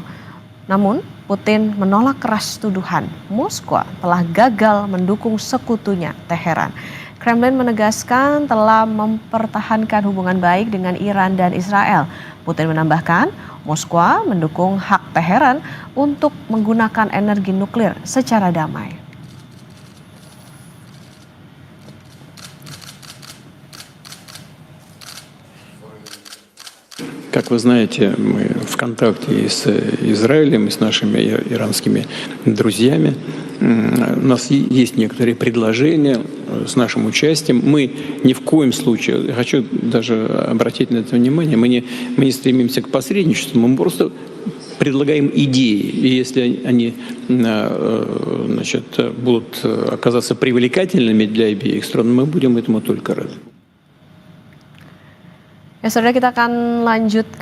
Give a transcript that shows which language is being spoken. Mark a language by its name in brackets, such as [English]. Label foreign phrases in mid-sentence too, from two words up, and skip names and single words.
[Indonesian] Namun, Putin menolak keras tuduhan Moskwa telah gagal mendukung sekutunya, Teheran. Kremlin menegaskan telah mempertahankan hubungan baik dengan Iran dan Israel. Putin menambahkan, Moskwa mendukung hak Teheran untuk menggunakan energi nuklir secara damai. [Russian] Как вы знаете, мы в контакте и с Израилем, и с нашими иранскими друзьями. У нас есть некоторые предложения с нашим участием. Мы ни в коем случае, хочу даже обратить на это внимание, мы не стремимся к посредничеству, мы просто предлагаем идеи. И если они будут оказаться привлекательными для обеих сторон, мы будем этому только рады. [Indonesian] Ya, saudara, kita akan lanjutkan.